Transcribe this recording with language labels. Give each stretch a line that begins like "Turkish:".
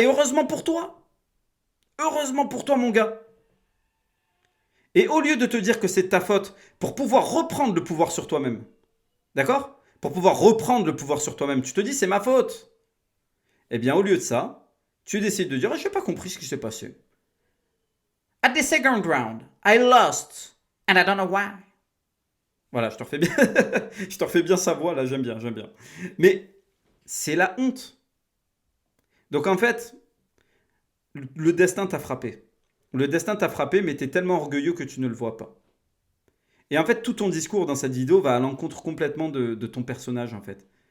French: Et heureusement pour toi. Heureusement pour toi, mon gars. Et au lieu de te dire que c'est de ta faute pour pouvoir reprendre le pouvoir sur toi-même, d'accord? Pour pouvoir reprendre le pouvoir sur toi-même, tu te dis c'est ma faute. Eh bien, au lieu de ça, tu décides de dire je n'ai pas compris ce qui s'est passé.
English: At the second round, I lost and I don't know why.
French: Voilà, je te refais bien, je te refais bien sa voix là, j'aime bien. Mais c'est la honte. Donc en fait, le destin t'a frappé. Le destin t'a frappé, mais tu es tellement orgueilleux que tu ne le vois pas. Et en fait, tout ton discours dans cette vidéo va à l'encontre complètement de ton personnage, en fait.